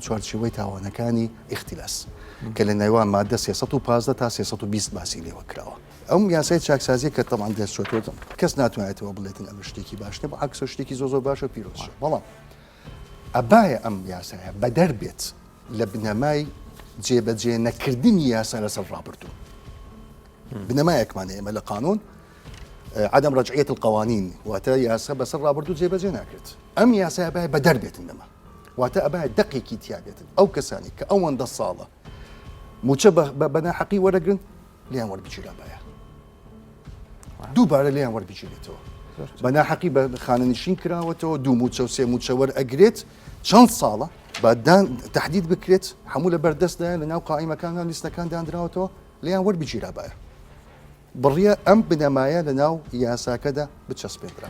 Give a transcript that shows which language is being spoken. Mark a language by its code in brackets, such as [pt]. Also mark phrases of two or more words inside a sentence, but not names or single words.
[ckb] چوارچێوەی تاوانەکانی ئیختیلاس کە لە نێوان مادە 315 تا 320 باسی لێوە کراوە ئەم یاسای چاکسازی کە تەمان دەستچۆتەوە کەس ناتوانێتەوە بڵێتن ئەمە شتێکی باش نە بە عەکسە شتێکی زۆر باشە پیرۆزە بەڵام ئەبایە ئەم یاسایە بەدەر بێت لە بنەمای جێبەجێ نەکردنی یاسا لەسەر ڕابردوو بنەمایەکمان ئێمە لە قانون [ar] عدم رجعية القوانين [ckb] واتا ياسا بسر رابردو جێبەجێ ناکرێت ئەم یاسا ئەبایە بەدەر بێتن لەمە واتا ئەبایە دقێکی تیا بێتن ئەو کەسانی کە ئەوەندە ساڵە موچە بە ناحەقی وەرەگرن لیان وەربگیرە بایە دووبارە لیان وەربگیرێتەوە بە ناحەقی بە خانەنشین کراوەتەوە دوو موچە و سێ موچە وەرئەگرێت چەند ساڵە بەدان تهدید بکرێت هەموو لە بەردەستدایە لە ناو قائیمەکان لیستەکان دانراوەتەوە لیان وەربگیرە بایە بڕیە ئەم بنەمایە لە ناو یاساکەدا بچەسپێنرا